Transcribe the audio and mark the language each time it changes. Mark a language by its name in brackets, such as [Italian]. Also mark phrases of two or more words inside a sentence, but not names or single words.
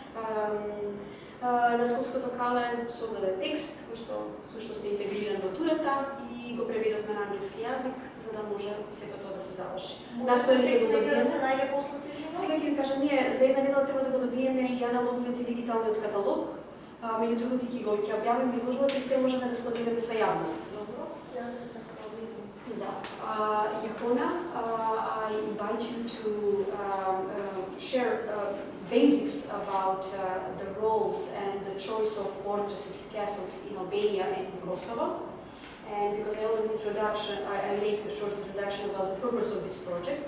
[Macedonian] на Скопското кале, создаде текст кој што всушност е интегриран во турата и го преведовме на англиски јазик за да може сето тоа да се заврши. Настоите го да се најде после сезонот? Сега ќе ви кажам, ние за една недела треба да го добиеме и аналогниот и дигиталниот каталог. Меѓу другото ќе објавиме изложбата и се можеме да споделиме со јавност. Добро, ја да се пробувам. Да. Јехона, [English] I invite you to share basics about the roles and the choice of fortresses, castles in Albania and in Kosovo. And because I made a short introduction about the purpose of this project.